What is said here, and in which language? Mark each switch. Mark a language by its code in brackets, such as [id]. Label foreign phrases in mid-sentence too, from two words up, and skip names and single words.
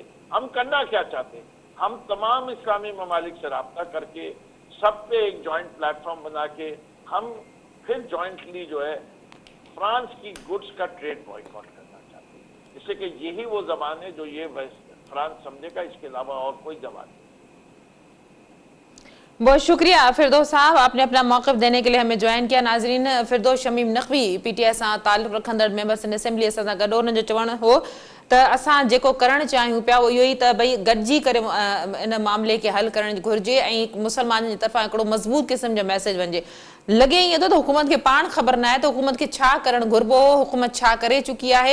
[ur] ہم کرنا کیا چاہتے ہیں, ہم تمام اسلامی ممالک سے رابطہ کر کے سب پہ ایک [en] joint platform [ur] بنا کے ہم پھر جوائنٹلی جو ہے فرانس کی گڈس کا [en] trade boycott [ur] کرنا چاہتے ہیں. اس سے کہ یہی وہ زبان ہے جو یہ فرانس سمجھے گا, اس کے علاوہ اور کوئی زبان نہیں. بہت شکریہ فردوس صاحب, آپ نے اپنا موقف دینے کے لیے ہمیں جوائن کیا. ناظرین, فردوس شمیم نقوی پی ٹی آئی سے تعلق [sd] رکھندڑ ممبر سندھ اسمبلی اساں سان گڏ ان جو چوڻ ہو त असां जेको करणु चाहियूं पिया उहो इहो ई त भई गॾिजी करे इन मामले खे हल करणु घुरिजे ऐं मुसलमाननि जी तरफ़ां हिकिड़ो मज़बूत क़िस्म जो मैसेज वञे. लॻे ईअं थो त हुकूमत खे पाण ख़बर न आहे त हुकूमत खे छा करणु घुरिबो हो, हुकूमत छा करे चुकी आहे.